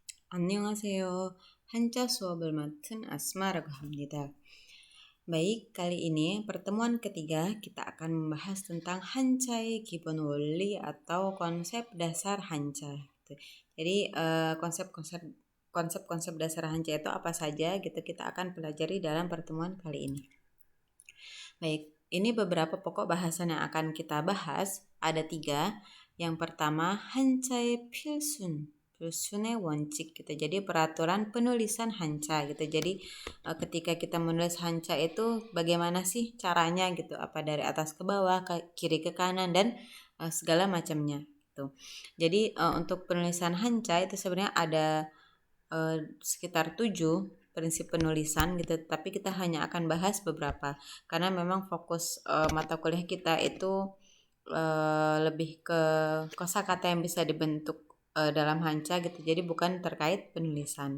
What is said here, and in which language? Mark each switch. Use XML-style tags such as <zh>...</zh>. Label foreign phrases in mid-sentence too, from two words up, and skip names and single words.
<ko>안녕하세요. 한자 수업을 맡은 Asma라고 합니다.</ko> <id>Baik, kali ini pertemuan ketiga kita akan membahas tentang</id> <ko>Hancha의 기본 원리</ko> <id>atau konsep dasar Hancha. Jadi konsep-konsep dasar Hancha itu apa saja gitu kita akan pelajari dalam pertemuan kali ini. Baik, ini beberapa pokok bahasan yang akan kita bahas. Ada 3. Yang pertama,</id> <ko>Hancha의 필순의 원칙 gitu.</ko> <id>Jadi peraturan penulisan Hancha gitu. Jadi ketika kita menulis Hancha itu bagaimana sih caranya gitu? Apa dari atas ke bawah, ke kiri ke kanan dan segala macamnya gitu. Jadi untuk penulisan Hancha itu sebenarnya ada sekitar 7 prinsip penulisan gitu, tapi kita hanya akan bahas beberapa karena memang fokus mata kuliah kita itu lebih ke kosakata yang bisa dibentuk dalam Hancha gitu, jadi bukan terkait penulisan.</id>